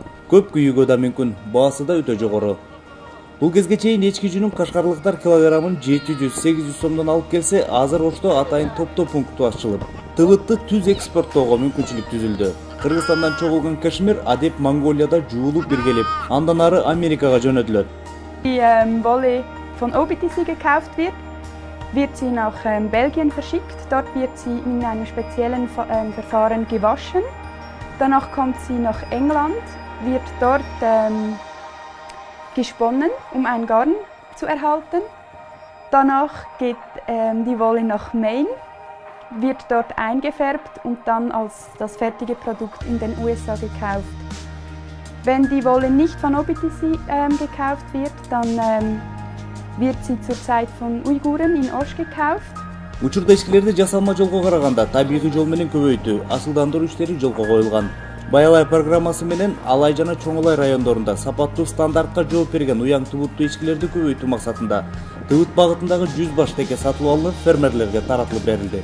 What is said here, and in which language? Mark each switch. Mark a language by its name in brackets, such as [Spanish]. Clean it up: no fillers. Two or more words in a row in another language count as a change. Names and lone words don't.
[Kyrgyz] Көп күйүүгө да мүмкүн, баасы да өтө жогору. Бул кезге чейин эчки жүнүн кашкарлыктар килограммын 700–800 сомдон алып келсе, азыр Ошто атайын топтоо пункту ачылып, тыбытты түз экспорттоого мүмкүнчүлүк түзүлдү. Кыргызстандан чогулган кашемир адеп Монголияда жуулуп биргелип, андан ары Америкага жөнөтүлөт. [German] Die Wolle von OBTC gekauft wird, wird sie nach Belgien verschickt. Dort wird sie in einem speziellen Verfahren gewaschen. Danach kommt sie nach England, wird dort gesponnen, um ein Garn zu erhalten. Danach geht die Wolle nach Maine, wird dort eingefärbt und dann als das fertige Produkt in den USA gekauft. Wenn die Wolle nicht von OBTC gekauft wird, dann wird sie zurzeit von Uiguren in Osh gekauft. [Kyrgyz] Учурда эчкилерди жасалма жолго караганда табигый жол менен көбөйтүү, асылдандыруу иштери жолго коюлган. Баялай программасы менен Алай жана Чоңолай райондорунда сапаттуу стандартка жооп берген уяң тыбыттуу эчкилерди көбөйтүү максатында тыбыт багытындагы 100 баш теке сатылып алынып, фермерлерге таратылып берилди.